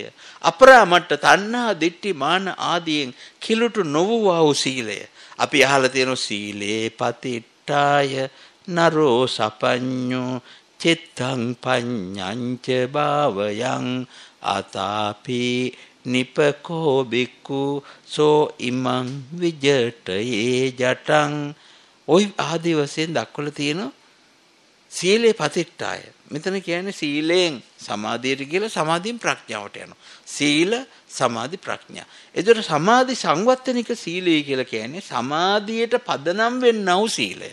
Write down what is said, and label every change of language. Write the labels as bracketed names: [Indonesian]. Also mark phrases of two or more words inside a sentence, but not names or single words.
[Sinhala] අපරාමට්ට තණ්හා, දිට්ඨි, මාන ආදියෙන් කිලුට නොවුවා වූ සීලය. අපි අහලා තියෙන [Pali] සීලේ පතිට්ඨාය නරෝ සපඤ්ඤෝ චිත්තං පඤ්ඤංච භාවයං ආතාපි නිපකෝ බික්ඛු සෝ ඉමං විජටයේ ජටං. [Sinhala] ඔය ආදි වශයෙන් දක්වලා තියෙනවා [Pali] සීලේ පතිට්ඨාය. [Sinhala] මෙතන කියන්නේ සීලෙන් සමාධියට කියලා සමාධියෙන් ප්‍රඥාවට යනවා. සීල සමාධි ප්‍රඥා. ඒතර [Pali] සමාධි සංවත්තනික [Sinhala] සීලය කියලා කියන්නේ සමාධියට පදනම් වෙන්නව සීලය.